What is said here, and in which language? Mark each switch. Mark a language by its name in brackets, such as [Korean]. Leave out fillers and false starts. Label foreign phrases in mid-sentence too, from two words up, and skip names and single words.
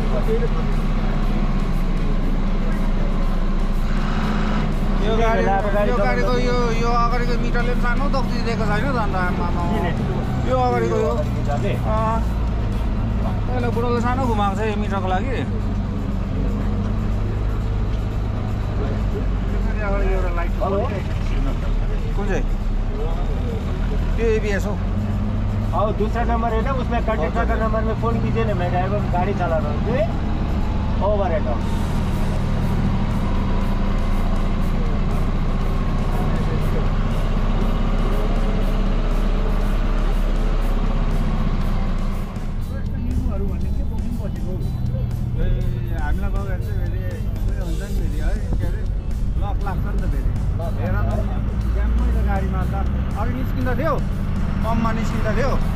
[Nepali] यो गाडीको यो अगाडिको मिटरले पनि सानो दक्ति दिएको छैन त अन्त आमा यो अगाडिको यो पहिला बुढोले सानो घुमाएको छ यो मिटरको लागि। एउटा लाइट कुन चाहिँ त्यो एबीएस हो। [Hindi] और दूसरा नंबर है ना, उसमें कंडक्टर का नंबर में फोन कीजिए ना, मैं ड्राइवर गाड़ी चला रहा हूँ। [English] Over head [Nepali] हामीलाई गयो भने चाहिँ फेरि हुन्छ नि फेरि है, के अरे लक लाग्छ नि त फेरि हेर त ज्याम्मै त गाडीमा त अघि निस्किँदा थियो, पम्पमा निस्किँदा थियो